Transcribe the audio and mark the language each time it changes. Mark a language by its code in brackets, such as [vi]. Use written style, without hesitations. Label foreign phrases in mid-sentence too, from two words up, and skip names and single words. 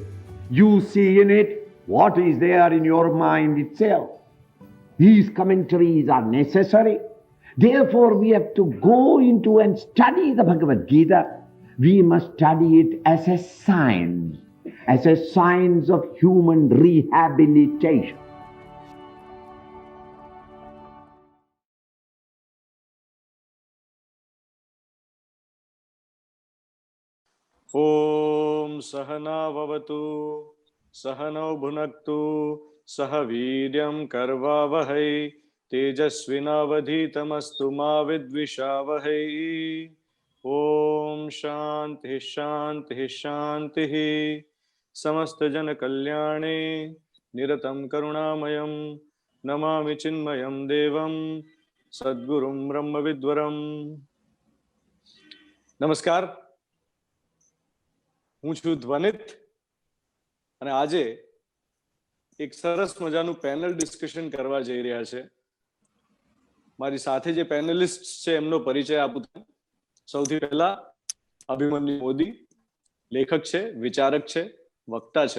[en] You see in it what is there in your mind itself. These commentaries are necessary. Therefore, we have to go into and study the Bhagavad Gita. We must study it as a science of human rehabilitation. [sa] ॐ सहना भवतु सहनौ भुनक्तु सह वीर्यं कर्वावहै तेजस्विनावधीतमस्तु मा विद्विषावहै ॐ शान्तिः शान्तिः शान्तिः समस्तजनकल्याणे निरतं करुणामयं नमामि चिन्मयं देवं सद्गुरुं ब्रह्मविद्वरं नमस्कार [gu] હું છું ધ્વનિત અને આજે એક સરસ મજાનું પેનલ ડિસ્કશન કરવા જઈ રહ્યા છે. મારી સાથે જે પેનલિસ્ટ છે એમનો પરિચય આપું છું. સૌથી પહેલા અભિમન્યુ મોદી લેખક છે, વિચારક છે, વક્તા છે.